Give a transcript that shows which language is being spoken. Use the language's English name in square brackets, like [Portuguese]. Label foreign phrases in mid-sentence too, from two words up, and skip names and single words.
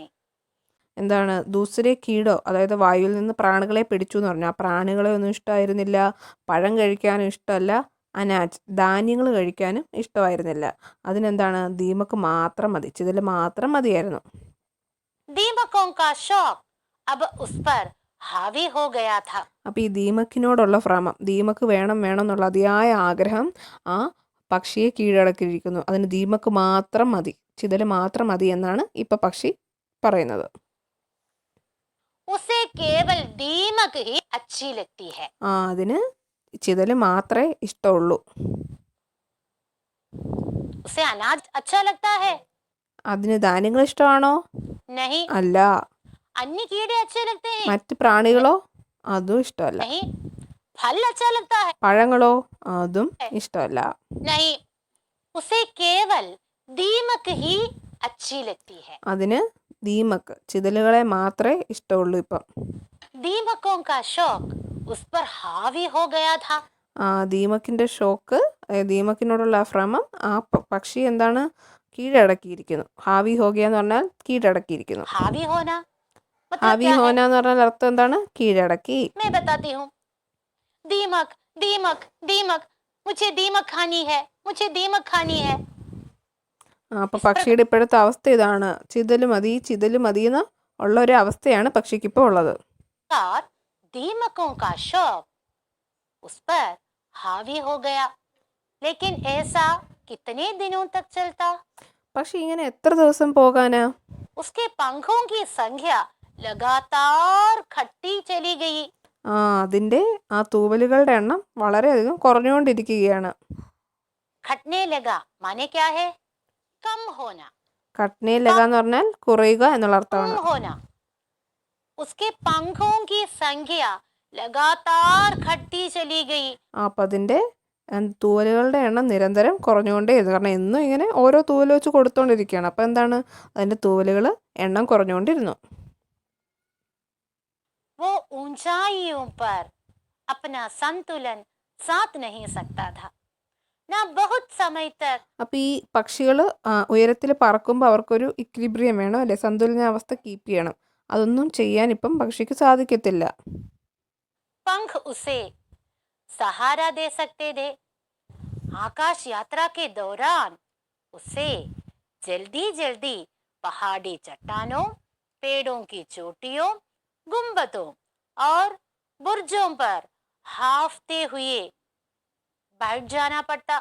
[Malayalam] എന്താണ് [Hindi] दूसरे कीड़ों, [Malayalam] അതായത് വായുവിൽ നിന്ന് പ്രാണികളെ പിടിച്ചു എന്ന് പറഞ്ഞു. ആ പ്രാണികളെ ഒന്നും ഇഷ്ടമായിരുന്നില്ല, പഴം കഴിക്കാനും ഇഷ്ടമല്ല, അനാജ് ധാന്യങ്ങൾ കഴിക്കാനും ഇഷ്ടമായിരുന്നില്ല. അതിനെന്താണ്, ദീമക്ക് മാത്രം മതി, ചിതൽ മാത്രം മതിയായിരുന്നു. [Hindi] दीमकों का शौक अब उस पर हावी हो गया था. [Malayalam] അപ്പോൾ ഈ ദീമക്കിനോടുള്ള ഭ്രമം, ദീമക്ക് വേണം എന്നുള്ള അതിയായ ആഗ്രഹം ആ പക്ഷിയെ കീഴടക്കിയിരിക്കുന്നു. അതിന് ദീമക്ക് മാത്രം മതി, ചിതൽ മാത്രം മതി എന്നാണ് ഇപ്പം പക്ഷി പറയുന്നത്. [Hindi] उसे केवल दीमक ही अच्छी लगती है. [Malayalam] അതിന് ചിതൽ മാത്രമേ ഇഷ്ടമുള്ളൂ. [Hindi] उसे अनाज अच्छा लगता है? [Malayalam] അതിന് ധാന്യങ്ങൾ ഇഷ്ടമാണോ? [Hindi] नहीं. [Malayalam] അല്ല. [Hindi] अन्य कीड़े अच्छे लगते हैं? [Malayalam] മറ്റ് പ്രാണികളോ? അതും ഇഷ്ടമല്ല. [Hindi] नहीं. फल अच्छा लगता है? [Malayalam] പഴങ്ങളോ? അതും ഇഷ്ടമല്ല. [Hindi] नहीं. उसे केवल दीमक ही अच्छी लगती है. [Malayalam] അതിന് ദീമക്ക്, ചിതലുകളെ മാത്രമേ ഇഷ്ടമുള്ളൂ ഇപ്പം. [Hindi] दीमकों का शौक उस पर हावी हो गया था. [Malayalam] ദീമക്കിൻ്റെ ഷോക്ക്, ദീമക്കിനോടുള്ള ഭ്രമം ആ പക്ഷി എന്താണ്, കീഴടക്കിയിരിക്കുന്നു. [Hindi] हावी हो गया [Malayalam] എന്ന് പറഞ്ഞാൽ കീഴടക്കിയിരിക്കുന്നു. [Hindi] हावी होना हावी होना [Malayalam] എന്ന് പറഞ്ഞാൽ അർത്ഥം എന്താണ്, കീഴടക്കി. [Hindi] मैं बताती हूँ. दीमक दीमक दीमक, मुझे दीमक खानी है, मुझे दीमक खानी है. [Malayalam] അപ്പം പക്ഷിയുടെ ഇപ്പോഴത്തെ അവസ്ഥ ഇതാണ്, ചിതല് മതി എന്ന് ഉള്ള ഒരു അവസ്ഥയാണ് പക്ഷിക്ക് ഇപ്പോൾ ഉള്ളത്. [Hindi] दीमकों का शौक उस पर हावी हो गया. लेकिन ऐसा कितने दिनों तक चलता? [Malayalam] പക്ഷെ ഇങ്ങനെ എത്ര ദിവസം പോകാനാ? [Hindi] उसके पंखों की संख्या लगातार घटती चली गई. [Malayalam] അതിൻ്റെ ആ തൂവലുകളുടെ എണ്ണം വളരെയധികം കുറഞ്ഞുകൊണ്ടിരിക്കുകയാണ്. [Hindi] घटने लगा माने क्या है? कम होना. घटने लगा [Malayalam] എന്ന് പറഞ്ഞാൽ കുറയുക എന്നുള്ള അർത്ഥമാണ്. [Hindi] कम होना. उसके पंखों की संख्या लगातार घटती चली गई. [Malayalam] അപ്പം അതിൻ്റെ തൂവലുകളുടെ എണ്ണം നിരന്തരം കുറഞ്ഞുകൊണ്ടേയിരുന്നു. കാരണം എന്നും ഇങ്ങനെ ഓരോ തൂവൽ വെച്ച് കൊടുത്തോണ്ടിരിക്കുകയാണ്. അപ്പം എന്താണ്, അതിൻ്റെ തൂവലുകൾ എണ്ണം കുറഞ്ഞുകൊണ്ടിരുന്നു. [Hindi] वो ऊंचाइयों पर अपना संतुलन साध नहीं सकता था. ना बहुत समय तक. [Malayalam] അപ്പം ഈ പക്ഷികൾ ഉയരത്തിൽ പറക്കുമ്പോൾ അവർക്കൊരു ഇക്വിലിബ്രിയം വേണം അല്ലേ, സന്തുലനാവസ്ഥ കീപ്പ് ചെയ്യണം. അതൊന്നും ചെയ്യാൻ ഇപ്പം പക്ഷിക്ക് സാധിക്കത്തില്ല. [Hindi] पंख उसे सहारा दे सकते थे। आकाश यात्रा के दौरान उसे जल्दी जल्दी पहाड़ी चट्टानों, पेड़ों की चोटियों, गुंबदों और बुर्जों पर हाँफते हुए बैठ जाना पड़ता।